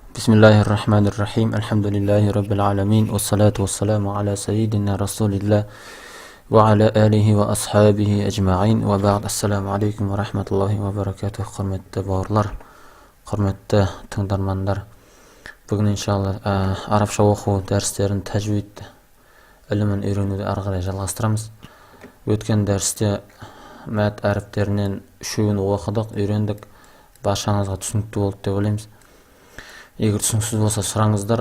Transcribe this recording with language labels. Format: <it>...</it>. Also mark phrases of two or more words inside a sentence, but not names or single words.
<ar>بسم الله الرحمن الرحيم. الحمد لله رب العالمين. والصلاة والسلام على سيدنا رسول الله وعلى آله وأصحابه أجمعين. وبعد. السلام عليكم ورحمة الله وبركاته.</ar> <kk>Hurmatli bауырлар, hurmatli тыңдармандар. Бүгін иншалла арабша оқу дәрістерін тәжвид ілімін үйренуді ары қарай жалғастырамыз. Өткен дәрісте мәд әріптерінен үшеуін оқыдық, үйрендік. Баршаңызға түсінікті болды деп ойлаймыз. Егер түсініксіз болса сұраңыздар.</kk>